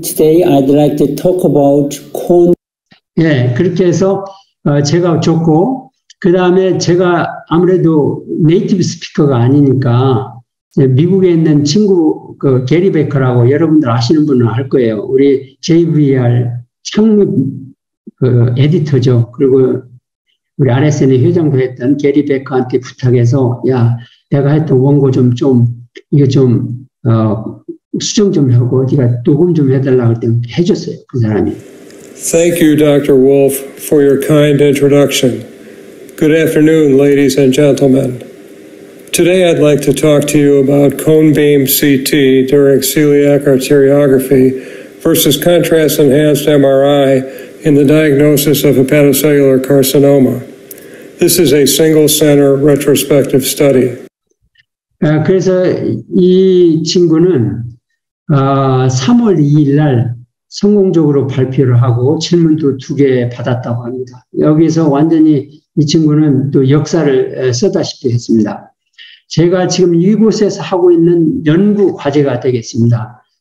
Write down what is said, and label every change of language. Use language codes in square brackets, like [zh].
[en] Today I'd like to talk about cone. [ko] 예, 그렇게 해서 제가 줬고, 그 다음에 제가 아무래도 네이티브 스피커가 아니니까 미국에 있는 친구 그 게리 베커라고 여러분들 아시는 분은 알 거예요. 우리 JVR 창립 그 에디터죠. 그리고 우리 RSN의 회장도 했던 게리 베커한테 부탁해서, 야, 내가 했던 원고 이거 좀 수정 좀 하고 네가 녹음 좀 해달라고 했더니 해줬어요. 그 사람이. [en] Thank you, Dr. Wolf, for your kind introduction. Good afternoon, ladies and gentlemen. Today I'd like to talk to you about cone beam CT during celiac arteriography versus contrast-enhanced MRI in the diagnosis of hepatocellular carcinoma. This is a single-center retrospective study. [ko] 그래서 이 친구는 3월 2일 날 성공적으로 발표를 하고 질문도 2개 받았다고 합니다. 여기서 완전히 이 친구는 또 역사를 쓰다시피 했습니다. 제가 지금 이곳에서 하고 있는 연구 과제가 되겠습니다.